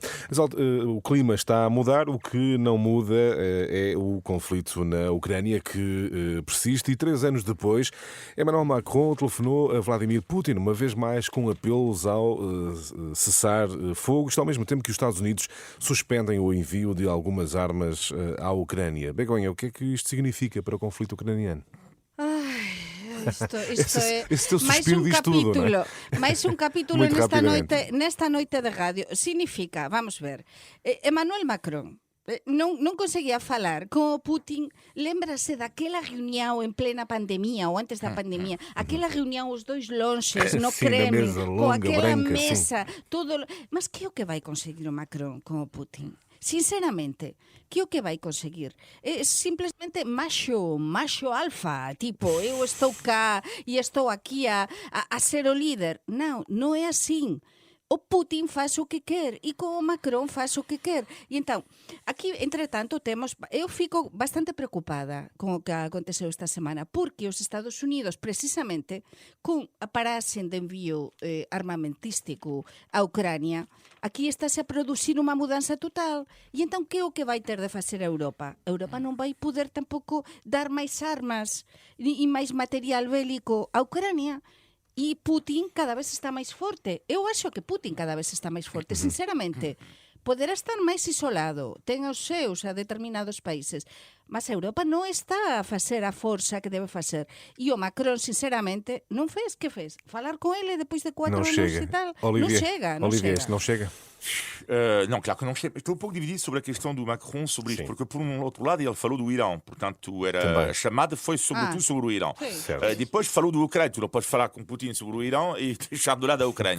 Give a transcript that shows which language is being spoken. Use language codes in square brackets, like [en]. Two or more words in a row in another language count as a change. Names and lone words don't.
[pt] Mas, o clima está a mudar, o que não muda é o conflito na Ucrânia que persiste e 3 anos depois Emmanuel Macron telefonou a Vladimir Putin, uma vez mais com apelos ao cessar fogo, isto ao mesmo tempo que os Estados Unidos suspendem o envio de algumas armas à Ucrânia. Begonha, o que é que isto significa para o conflito ucraniano? [gl] Isto [pt] Esse teu [gl] é máis [pt] suspiro [gl] un [pt] diz tudo, [gl] capítulo, [pt] não é? [gl] máis un capítulo [pt] Muito rapidamente. [gl] nesta noite de radio. Significa, vamos ver, Emmanuel Macron non conseguía falar con o Putin. Lémbrase daquela reunión en plena pandemia ou antes da pandemia, aquela reunión os dois lonxes no [pt] Sim, na [gl] Kremlin, [pt] mesa [gl] con [pt] longa, [gl] aquela [pt] branca, [gl] mesa, todo. Mas que é o que vai conseguir o Macron con o Putin? Sinceramente, que o que vai conseguir? É simplesmente macho alfa, tipo, eu estou cá e estou aquí a ser o líder. Non é assim. [pt] O Putin faz o que quer e com o Macron faz o que quer. E então, aqui, entretanto, eu fico bastante preocupada com o que aconteceu esta semana, porque os Estados Unidos, precisamente, com a paragem de envio armamentístico à Ucrânia, [gl] aquí estáse a producir unha mudanza total. E então, que é o que vai ter de facer a Europa? A Europa non vai poder tampouco dar máis armas e máis material bélico à Ucrânia. E Putin cada vez está máis forte. Eu acho que Putin cada vez está máis forte, sinceramente. Poderá estar máis isolado, ten os seus a determinados países, mas a Europa non está a facer a forza que debe facer. E o Macron, sinceramente, non fez, que fez? Falar con ele depois de 4 [pt] Não [gl] anos [pt] chega. [gl] e tal? [pt] Olivier, [gl] Non chega. [pt] isto não chega. Não, claro que não chega. Estou um pouco dividido sobre a questão do Macron sobre isto, Sim. porque por um outro lado ele falou do Irão, portanto Também. a chamada foi sobretudo sobre o Irão. Sim. Certo. Depois falou do Ucrânia, tu não podes falar com Putin sobre o Irão e deixar de lado a Ucrânia.